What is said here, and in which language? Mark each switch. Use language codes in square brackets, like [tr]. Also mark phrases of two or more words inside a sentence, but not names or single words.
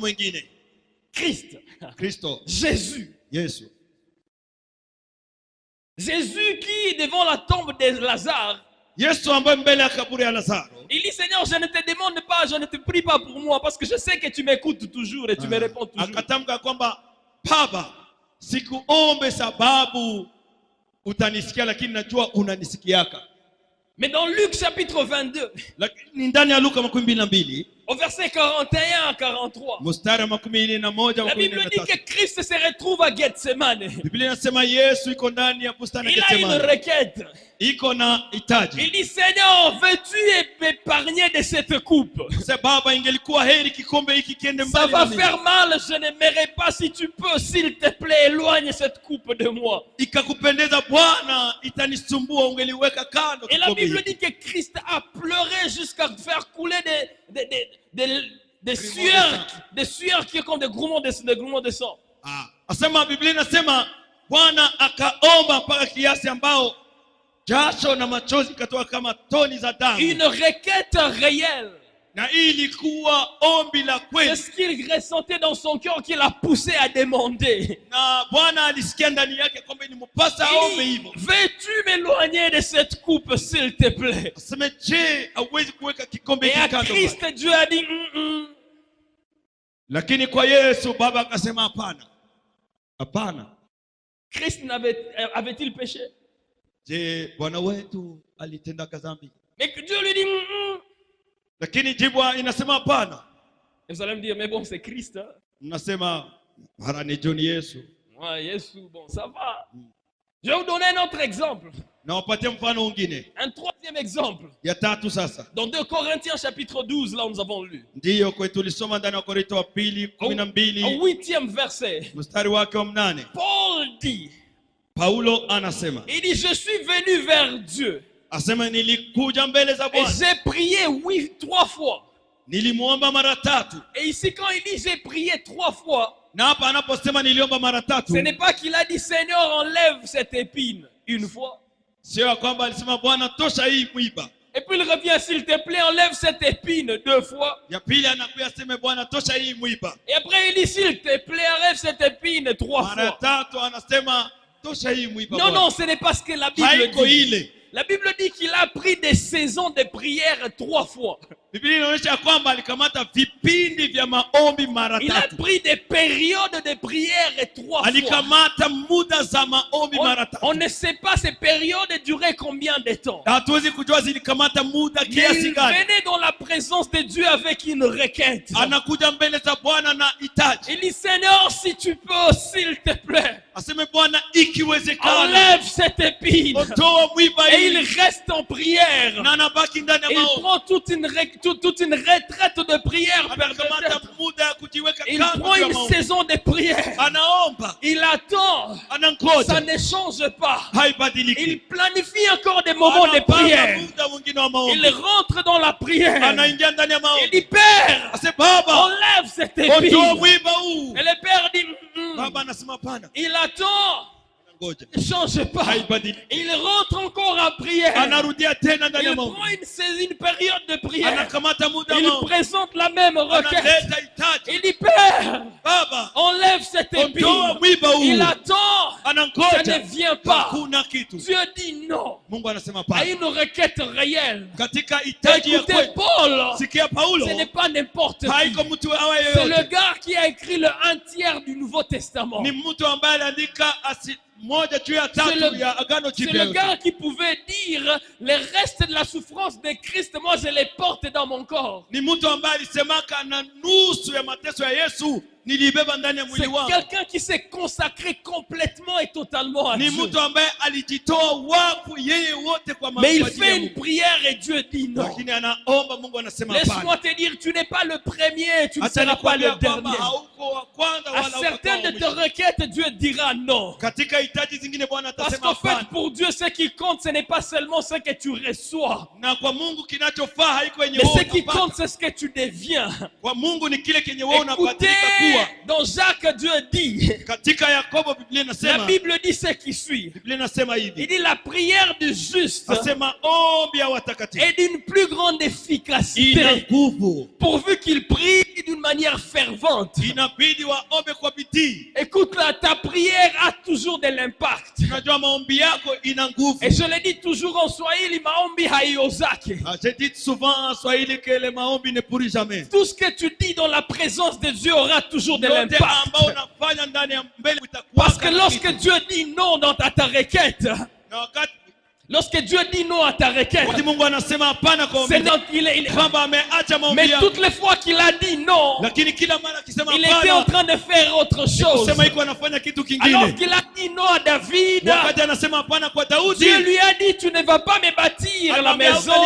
[fr] Christ. Jésus. Jésus qui, devant la tombe de Lazare, il dit Seigneur, je ne te demande pas, je ne te prie pas pour moi, parce que je sais que tu m'écoutes toujours et tu me réponds toujours. [sw] Sikuombe sababu utanisikia lakini najua unanisikiaka. [fr] Mais dans Luc chapitre 22, Au verset 41 à 43. [sw] mstari wa 11 [fr] La Bible dit que Christ se retrouve à Gethsemane. [sw] Biblia inasema Yesu iko ndani ya bustani ya [fr] Il a une [sw] Getsemani. [fr] requête. [sw] Iko na hitaji. [fr] Il dit, Seigneur, veux-tu m'épargner de cette coupe? [sw] Sasa Baba, ingelikuwa heri kikombe hiki kiende [fr] Ça [sw] mbali [fr] va [sw] na mimi. [fr] faire mal, je n'aimerais pas. Si tu peux, s'il te plaît, éloigne cette coupe de moi. [sw] Ikakupendeza Bwana, itanisumbua ungeliweka kando [fr] Et la [sw] kikombe [fr] Bible [sw] hiki. [fr] dit que Christ a pleuré jusqu'à faire couler des sueurs qui est comme des grumons de sang. [sw] Asema Biblia inasema Bwana akaomba mpaka kiasi ambao jasho na machozi katoka kama toni za damu. [fr] Une requête réelle. [sw] Na hii ilikuwa ombi la [fr] C'est [sw] kweli. [fr] ce qu'il ressentait dans son cœur qui l'a poussé à demander. [sw] Na Bwana alisikia ndani yake kwamba inimpasa [fr] Il [sw] aombe [fr] dit, [sw] hivyo. [fr] veux-tu m'éloigner de cette coupe, s'il te plaît? [sw] Aseme je, hauwezi kuweka kikombe [fr] Et [sw] hiki [fr] à [sw] kando? [fr] Christ, Dieu a dit, [sw] Lakini kwa Yesu Baba akasema hapana. Hapana. [fr] Christ avait-il péché? [sw] Je, Bwana wetu alitenda dhambi? [fr] Mais que Dieu lui dit, [sw] Lakini jibu inasema hapana. [fr] Et vous allez me dire, mais bon, c'est Christ. Hein? [sw] Mnasema mara ni John Yesu. [fr] Ouais, Yesu, bon, ça va. Je vais vous donner un autre exemple. [sw] Na wapatie mfano mwingine. [fr] Un troisième exemple. [sw] Ya tatu sasa. [fr] Dans 2 Corinthiens chapitre 12, là où nous avons lu. [sw] Ndiyo kwetu tulisoma ndani ya Korinto wa pili [fr] Au 12 8e verset. [sw] mstari wake wa 8. [fr] Paul dit, [sw] Paulo anasema. [fr] il dit, je suis venu vers Dieu. [sw] Asema nilikuja mbele za [fr] Et [sw] Bwana. [fr] j'ai prié 3 fois. [sw] Nilimuomba mara tatu. [fr] Et ici, quand il dit j'ai prié 3 fois, [sw] Na hapa anaposema niliomba mara tatu, [fr] ce n'est pas qu'il a dit Seigneur, enlève cette épine une fois. [sw] sio kwamba alisema Bwana tosha hii mwiba. [fr] Et puis il revient, s'il te plaît, enlève cette épine 2 fois. [sw] Ya pili anakuja aseme Bwana tosha hii mwiba. [fr] Et après il dit, s'il te plaît, enlève cette épine 3 [sw] Mara [fr] fois. [sw] tatu anasema tosha hii mwiba. [fr] Non, non, ce n'est pas ce que la Bible [sw] Haiko [fr] dit. [sw] ile. [fr] La Bible dit qu'il a pris des saisons de prière 3 fois. [sw] Biblia inaonyesha kwamba alikamata vipindi vya maombi mara [fr] Il a [sw] tatu. [fr] pris des périodes de prière 3 fois. [sw] Alikamata muda za maombi mara tatu. [fr] On ne sait pas ces périodes duraient combien de temps. [sw] Hatuwezi kujua zilikamata muda [fr] Mais [sw] kiasi [fr] il [sw] gani. [fr] venait dans la présence de Dieu avec une requête. [sw] Anakuja mbele za Bwana na hitaji. [fr] Il dit, Seigneur, si tu peux, s'il te plaît, [sw] Aseme Bwana ikiwezekana. [fr] enlève cette épine. [sw] Ondoa mwiba [fr] Et il [sw] hii. [fr] reste en prière. [sw] Na anabaki ndani ya [fr] Et il [sw] maombi. [fr] prend toute une retraite de prière. [sw] Anakamata muda ya kujiweka [fr] Il [sw] kando [fr] prend [sw] ya [fr] une [sw] maombi. [fr] saison de prière. [sw] Anaomba. [fr] Il attend. Ça [sw] Anangoja. [fr] ne change pas. [sw] Haibadiliki. [fr] Il planifie encore des moments de [sw] Anapanga [fr] prière. [sw] muda mwingine wa [fr] Il [sw] maombi. [fr] rentre dans la prière. [sw] Anaingia ndani ya [fr] Il [sw] maombi. [fr] dit, Père, [sw] Ase Baba, [fr] enlève cette [sw] ondoa [fr] épine. [sw] mwiba huu. [fr] Et le Père dit, [sw] Baba anasema hapana. [fr] il attend. [sw] Anangoja. [fr] Ne change pas. [sw] Haibadiliki. [fr] Il rentre encore en prière. [sw] Anarudia tena ndani ya [fr] Il [sw] maombi. [fr] prend une période de prière. [sw] Anakamata muda wa [fr] Il [sw] maombi. [fr] présente la même requête. [sw] Analeta hitaji. [fr] Il dit, Père, [sw] Baba, [fr] enlève cette [sw] ondoa [fr] épine. [sw] mwiba huu. [fr] Il attend. Ça [sw] Anangoja. [fr] ne vient pas. [sw] Hakuna kitu. [fr] Dieu dit non [sw] Mungu anasema [fr] à [sw] hapana. [fr] une requête réelle. [sw] Katika hitaji ya [fr] Écoutez, [sw] kweli. [fr] Paul, [sw] Sikia Paulo. [fr] ce n'est pas n'importe qui. [sw] Haiko mtu awaye [fr] C'est le [sw] yoyote. [fr] gars qui a écrit le 1/3 du Nouveau Testament. [sw] Ni mtu ambaye aliandika moja juu ya [fr] C'est [sw] tatu [fr] le- [sw] ya agano [fr] C'est [sw] jipya [fr] le [sw] yote. [fr] gars qui pouvait dire les restes de la souffrance de Christ, moi je les porte dans mon corps. [sw] Ni mtu ambaye alisemaka na nusu ya mateso ya Yesu nilibeba ndani ya mwili [fr] C'est [sw] wangu. [fr] quelqu'un qui s'est consacré complètement et totalement à [sw] Ni [fr] Dieu. [sw] mtu ambaye alijitoa wafu yeye wote kwa [fr] Mais il [sw] ajili ya [fr] fait une [sw] Mungu. [fr] prière et Dieu dit non. [sw] Lakini anaomba, Mungu anasema [fr] Laisse-moi [sw] hapana. [fr] te dire, tu n'es pas le premier, tu ne [sw] Acha [fr] seras pas le [sw] nikwambia kwamba [fr] dernier. [sw] hauko wa kwanza [fr] À [sw] wala hauko [fr] certaines [sw] wa [fr] de tes [sw] mwisho. [fr] requêtes, Dieu dira non. [sw] Katika hitaji zingine Bwana [fr] Parce [sw] atasema [fr] qu'en fait, [sw] hapana. [fr] pour Dieu, ce qui compte, ce n'est pas seulement ce que tu reçois. [sw] Na kwa Mungu kinachofaa haiko yenye [fr] Mais [sw] wewe [fr] ce qui [sw] unapata. [fr] compte, c'est ce que tu deviens. [sw] Kwa Mungu ni kile kenye wewe [fr] Écoutez, [sw] unabadilika kuwa. [fr] dans Jacques, Dieu dit, [sw] Katika Yakobo Biblia [fr] la [sw] inasema, [fr] Bible dit ce qui suit. [sw] Biblia inasema [fr] Il [sw] hivi. [fr] dit la prière du juste [sw] Nasema ombi ya watakatifu [fr] est d'une plus grande [sw] ina [fr] efficacité [sw] nguvu. [fr] pourvu qu'il prie d'une manière fervente. [sw] Inabidi waombe kwa bidii. [fr] Écoute, là, ta prière a toujours de l'impact. [sw] Unajua maombi yako ina nguvu. [fr] Et je le dis toujours en Swahili, [sw] maombi haiozake. [fr] Je dis souvent en Swahili que le maombi ne pourrit jamais. Tout ce que tu dis dans la présence de Dieu aura toujours de [sw] Yote [fr] l'impact. [sw] ambao unafanya ndani ya mbele itakuwa [fr] Parce que lorsque Dieu dit non dans ta requête, [sw] na wakati [fr] Lorsque Dieu dit non à ta requête, c'est donc mais toutes les fois qu'il a dit non, il était en train de faire autre chose. Alors qu'il a dit non à David, Dieu lui a dit, tu ne vas pas me bâtir la maison.